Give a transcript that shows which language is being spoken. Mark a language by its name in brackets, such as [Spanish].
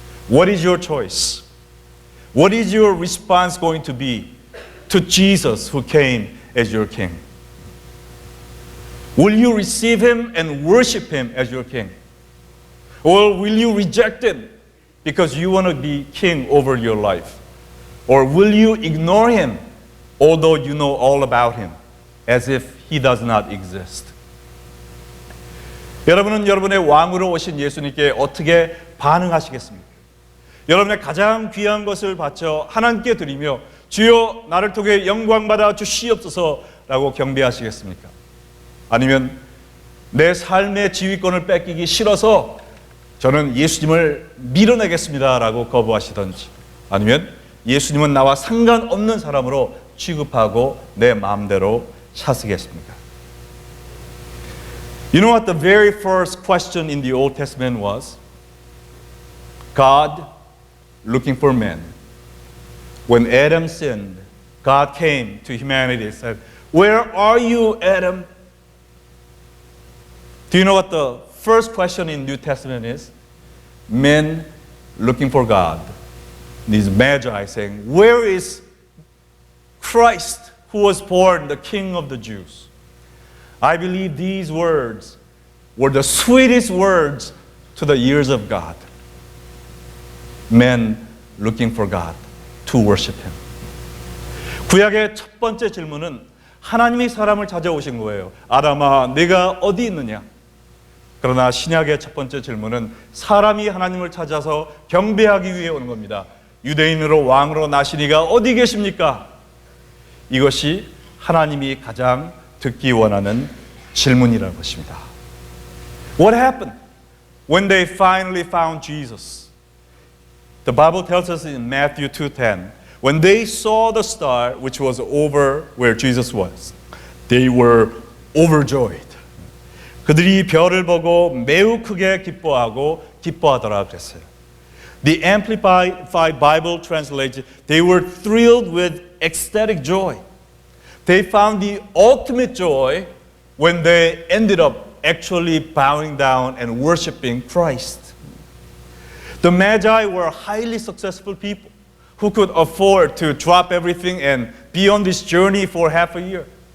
[English] What is your choice? What is your response going to be to Jesus who came as your king? Will you receive him and worship him as your king? Or will you reject him because you want to be king over your life? Or will you ignore him although you know all about him as if he does not exist? [Korean] 여러분은 여러분의 왕으로 오신 예수님께 어떻게 반응하시겠습니까? 여러분의 가장 귀한 것을 바쳐 하나님께 드리며 주여 나를 통해 영광 받아 주시옵소서라고 경배하시겠습니까? 아니면 내 삶의 지휘권을 뺏기기 싫어서 저는 예수님을 밀어내겠습니다라고 거부하시던지, 아니면 예수님은 나와 상관없는 사람으로 취급하고 내 마음대로 사시겠습니까? [English] You know what the very first question in the Old Testament was? God looking for men. When Adam sinned, God came to humanity and said, "Where are you, Adam?" Do you know what the first question in New Testament is? Men looking for God. These magi saying, "Where is Christ who was born, the King of the Jews?" I believe these words were the sweetest words to the ears of God. Men looking for God to worship Him. [Korean] 구약의 첫 번째 질문은 하나님이 사람을 찾아오신 거예요. 아담아, 네가 어디 있느냐? 그러나 신약의 첫 번째 질문은 사람이 하나님을 찾아서 경배하기 위해 오는 겁니다. 유대인으로 왕으로 나신 이가 어디 계십니까? 이것이 하나님이 가장 듣기 원하는 질문이라는 것입니다. [English] What happened when they finally found Jesus? The Bible tells us in Matthew 2:10, when they saw the star which was over where Jesus was, they were overjoyed. [Korean] 그들이 별을 보고 매우 크게 기뻐하더라 그랬어요. [English] The Amplified Bible translates, they were thrilled with ecstatic joy. They found the ultimate joy when they ended up actually bowing down and worshiping Christ. The Magi were highly successful people who could afford to drop everything and be on this journey for half a year.